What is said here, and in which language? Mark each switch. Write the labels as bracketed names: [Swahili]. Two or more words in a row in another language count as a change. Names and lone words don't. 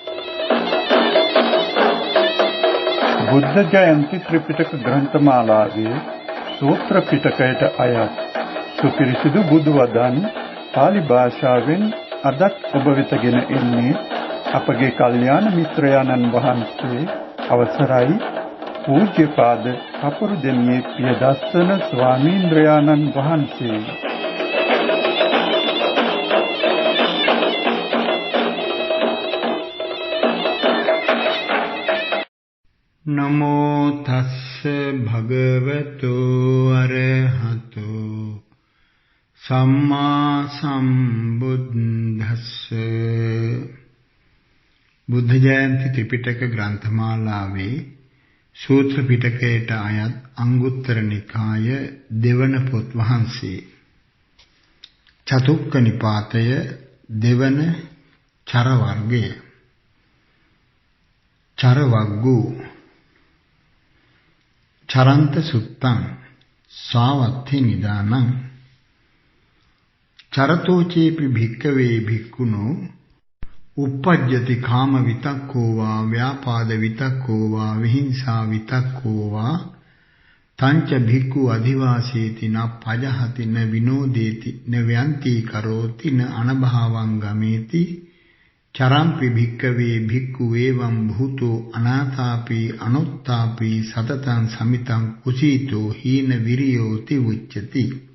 [Sinhala] බුද්ධ ජයන්ති ත්‍රිපිටක ග්‍රන්ථමාලාවේ සූත්‍ර පිටකයට අයත් සුපිරිසිදු බුදු වදන් පාලි භාෂාවෙන් අදත් ඔබ වෙතගෙන එන්නේ අපගේ කල්යාණ මිත්‍රයාණන් වහන්සේ අවසරයි පූජ්‍යපාද කපුරුදෙණියේ පියදස්සන ස්වාමීන්ද්‍රයාණන් වහන්සේ. [Pali] නමෝ තස්ස භගවතු අරහතෝ සම්මා සම්බුද්දස්ස. [Sinhala] බුද්ධ ජයන්ති ත්‍රිපිටක ග්‍රන්ථමාලාවේ සූත්‍ර පිටකයට අයත් අංගුත්තර නිකාය දෙවන පොත් වහන්සේ චතුක්ක නිපාතය දෙවන චර වර්ගය. [Pali] චර වග්ගු චරන්ත සුත්තං සාවත්ථි නිදානං චරතෝචේපි භික්ඛවේ භික්ඛුනෝ uppajjati කාම විතක්කෝ වා ව්‍යාපාද විතක්කෝ වා විහිංසා විතක්කෝ වා තංච භික්ඛු අධිවාසීති න පජහති න විනෝදේති න ව්‍යන්ති කරෝති න අනභාවං ගමේති චරම්පි භික්ඛවේ භික්ඛු එවං භූතෝ අනාථාපි අනුත්තාපි සතතං සමිතං කුසීතෝ හීන විරියෝති උච්චති.